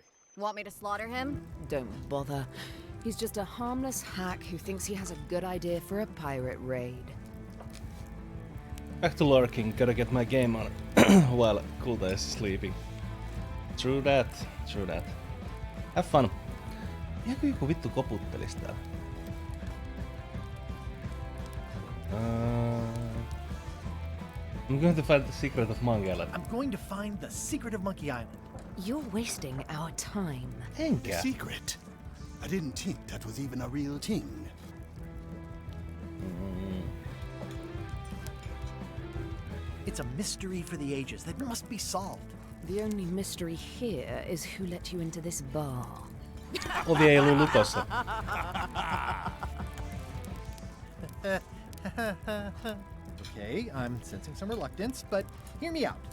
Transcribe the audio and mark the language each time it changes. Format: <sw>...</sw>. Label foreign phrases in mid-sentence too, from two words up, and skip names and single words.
<en>Want me to slaughter him? Don't bother. He's just a harmless hack who thinks he has a good idea for a pirate raid. Back to lurking, gotta get my game on while Kulta is sleeping. True that, true that. Have fun.</en> <fi>Jääkö joku vittu koputtelis täällä?</fi> <en>I'm going to find the secret of Monkey Island. I'm going to find the secret of Monkey Island. You're wasting our time. The secret? I didn't think that was even a real thing. It's a mystery for the ages that must be solved. The only mystery here is who let you into this bar.</en> <fi>Ovi ei ollut lukossa.</fi> <en>Okay, I'm sensing some reluctance, but hear me out.</en>